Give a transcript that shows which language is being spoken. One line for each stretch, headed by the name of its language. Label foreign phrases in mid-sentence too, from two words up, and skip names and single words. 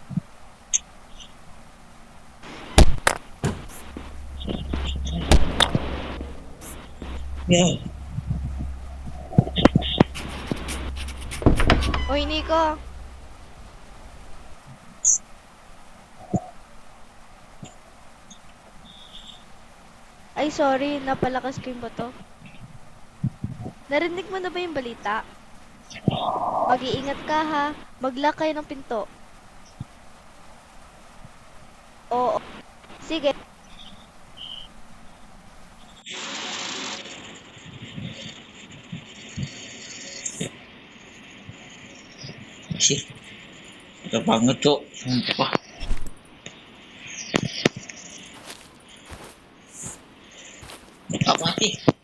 Filipino: ya. Uy, Nico. Ay, sorry. Napalakas ko yung bato. Narinig mo na ba yung balita? Mag-iingat ka ha. Mag-lock kayo ng pinto. Oo. Sige.
Indonesian: Sih, udah banget tuh. Sumpah. Apa sih?